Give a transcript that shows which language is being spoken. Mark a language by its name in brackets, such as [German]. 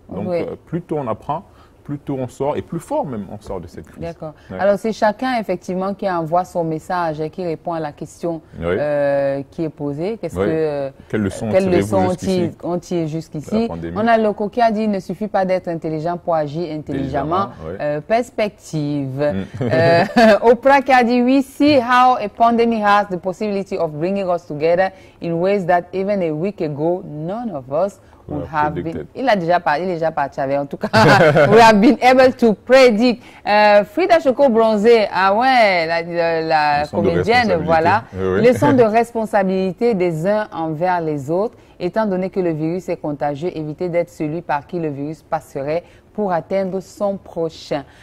[French] Donc plus tôt on apprend, plus tôt on sort et plus fort même on sort de cette crise. D'accord. Alors c'est chacun effectivement qui envoie son message et qui répond à la question qui est posée. Quelles leçons on tire jusqu'ici? On a Loco qui a dit il ne suffit pas d'être intelligent pour agir intelligemment. Perspective. [English] Oprah [French] qui a dit [English] we see how a pandemic has the possibility of bringing us together in ways that even a week ago none of us would have been. [French] Il est déjà parti avec, en tout cas, [English] we have been able to predict. [French] Frida Choco Bronzé, la comédienne, voilà. Leçon de responsabilité des uns envers les autres. Étant donné que le virus est contagieux, évitez d'être celui par qui le virus passerait pour atteindre son prochain.